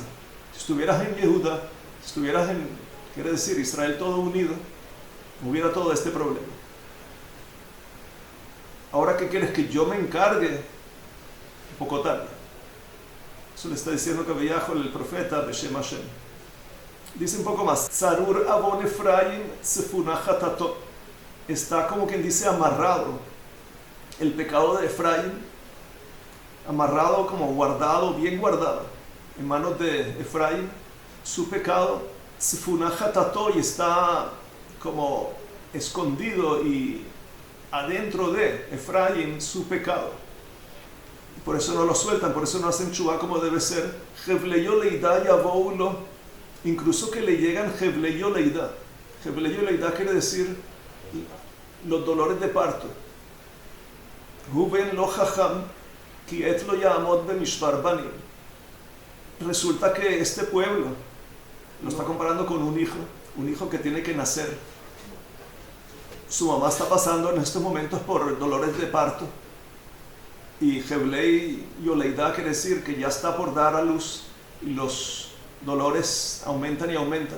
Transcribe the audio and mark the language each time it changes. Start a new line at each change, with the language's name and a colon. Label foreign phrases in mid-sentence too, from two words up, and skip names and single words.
Spanish: Si estuvieras en Yehuda, si estuvieras en, quiere decir, Israel todo unido, no hubiera todo este problema. Ahora, ¿qué quieres? Que yo me encargue. Un poco tarde. Eso le está diciendo Kaviahol, el profeta,
Hebrew: בשם השם.
Spanish: Dice un poco más.
Hebrew: צרור עון אפרים צפונה חטאתו.
Spanish: Está como quien dice amarrado. El pecado de Efraín, amarrado como guardado, bien guardado, en manos de Efraín. Su pecado,
Hebrew: צפונה חטאתו,
Spanish: y está como escondido y adentro de Efraín su pecado. Por eso no lo sueltan, por eso no hacen chubá como debe ser.
Hebrew: חבלי יולדה יבאו לו,
Spanish: incluso que le llegan
Hebrew: חבלי יולדה. חבלי יולדה
Spanish: quiere decir los dolores de parto.
Hebrew: הוא בן לא חכם כי עת לא יעמד במשבר בנים.
Spanish: Resulta que este pueblo lo está comparando con un hijo que tiene que nacer. Su mamá está pasando en estos momentos por dolores de parto. Y
Hebrew: חבלי יולדה
Spanish: quiere decir que ya está por dar a luz y los dolores aumentan y aumentan.